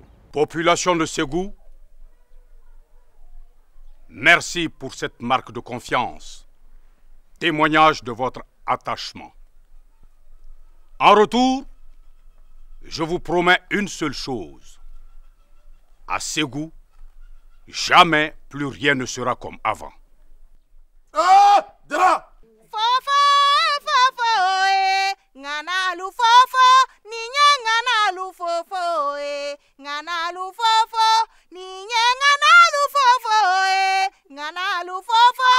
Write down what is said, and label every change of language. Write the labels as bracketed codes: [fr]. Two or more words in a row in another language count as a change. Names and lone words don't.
[fr] Population de Ségou, merci pour cette marque de confiance, témoignage de votre attachement. En retour, je vous promets une seule chose. À Ségou, jamais plus rien ne sera comme avant. [bm] Ah! Dara! Fofo, fofo, nganalu fofo, ninya nganalu fofo, nganalu fofo, ninya nganalu fofo, nganalu fofo.